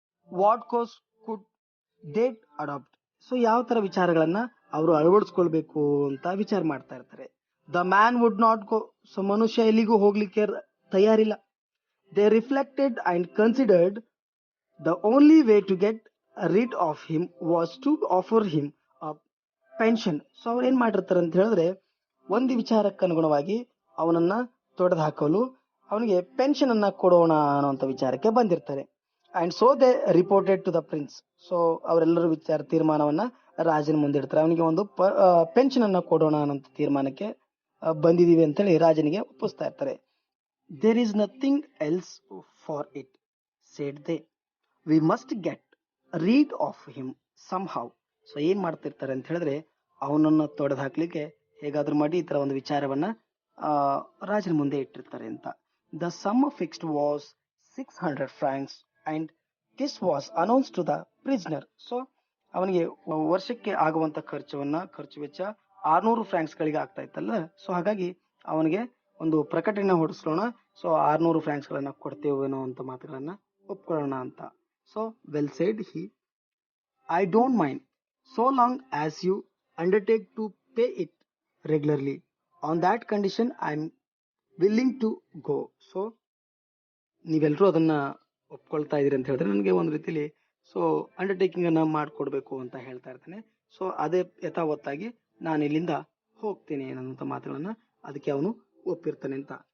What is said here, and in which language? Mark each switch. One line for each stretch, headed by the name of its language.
English: What course could they adapt?
Kannada: So ಯಾವ ತರ ವಿಚಾರಗಳನ್ನ ಅವರು ಅಳವಡಿಸ್ಕೊಳ್ಬೇಕು ಅಂತ ವಿಚಾರ ಮಾಡ್ತಾ ಇರ್ತಾರೆ.
English: The man would not go.
Kannada: So ಮನುಷ್ಯ ಎಲ್ಲಿಗೂ ಹೋಗ್ಲಿಕ್ಕೆ ತಯಾರಿಲ್ಲ.
English: They reflected and considered the only way to get rid of him was to offer him a pension.
Kannada: So ಅವ್ರು ಏನ್ ಮಾಡಿರ್ತಾರೆ ಅಂತ ಹೇಳಿದ್ರೆ ಒಂದು ವಿಚಾರಕ್ಕೆ ಅನುಗುಣವಾಗಿ ಅವನನ್ನ ತೊಡೆದು ಹಾಕಲು ಅವನಿಗೆ ಪೆನ್ಷನ್ ಅನ್ನ ಕೊಡೋಣ ಅನ್ನುವಂಥ ವಿಚಾರಕ್ಕೆ ಬಂದಿರ್ತಾರೆ.
English: And so they reported to the prince.
Kannada: So ಅವರೆಲ್ಲರೂ ತೀರ್ಮಾನವನ್ನ ರಾಜನ ಮುಂದೆ ಇಡ್ತಾರೆ. ಅವನಿಗೆ ಒಂದು ಪೆನ್ಷನ್ ಅನ್ನ ಕೊಡೋಣ ಅನ್ನೋ ತೀರ್ಮಾನಕ್ಕೆ ಬಂದಿದೀವಿ ಅಂತೇಳಿ ರಾಜನಿಗೆ ಒಪ್ಪಿಸ್ತಾ ಇರ್ತಾರೆ.
English: There is nothing else for it said they, we must get rid of him somehow.
Kannada: So ಏನ್ ಮಾಡ್ತಿರ್ತಾರೆ ಅಂತ ಹೇಳಿದ್ರೆ ಅವನನ್ನ ತೊಡೆದು ಹಾಕ್ಲಿಕ್ಕೆ ಹೇಗಾದ್ರೂ ಮಾಡಿ ಈ ತರ ಒಂದು ವಿಚಾರವನ್ನ ರಾಜನ ಮುಂದೆ ಇಟ್ಟಿರ್ತಾರೆ ಅಂತ.
English: The sum fixed was 600 francs and this was announce to the prisoner.
Kannada: So ಅವನಿಗೆ ವರ್ಷಕ್ಕೆ ಆಗುವಂತ ಖರ್ಚು ವೆಚ್ಚ 600 francs ಗಳಿಗೆ ಆಗ್ತಾ ಇತ್ತಲ್ಲ. ಸೊ ಹಾಗಾಗಿ ಅವನಿಗೆ ಒಂದು ಪ್ರಕಟಣೆ ಹೊರಡಿಸೋಣ, ಸೊ 600 francs ಗಳನ್ನ ಕೊಡ್ತೇವೇನೋ ಅಂತ ಮಾತುಗಳನ್ನ ಒಪ್ಕೊಳ್ಳೋಣ ಅಂತ.
English: So well said he, I don't mind so long as you undertake to pay it regularly. On that condition I am willing to go.
Kannada: So ನೀವೆಲ್ಲರೂ ಅದನ್ನ ಒಪ್ಕೊಳ್ತಾ ಇದೀರಿ ಅಂತ ಹೇಳಿದ್ರೆ ನನಗೆ ಒಂದು ರೀತಿಲಿ ಸೊ ಅಂಡರ್ಟೇಕಿಂಗ್ ಅನ್ನ ಮಾಡ್ಕೊಡ್ಬೇಕು ಅಂತ ಹೇಳ್ತಾ ಇರ್ತಾನೆ. ಸೊ ಅದೇ ಯಥಾವತ್ತಾಗಿ ನಾನು ಇಲ್ಲಿಂದ ಹೋಗ್ತೀನಿ ಅನ್ನೋ ಮಾತುಗಳನ್ನ ಅದಕ್ಕೆ ಅವನು ಒಪ್ಪಿರ್ತಾನೆ ಅಂತ.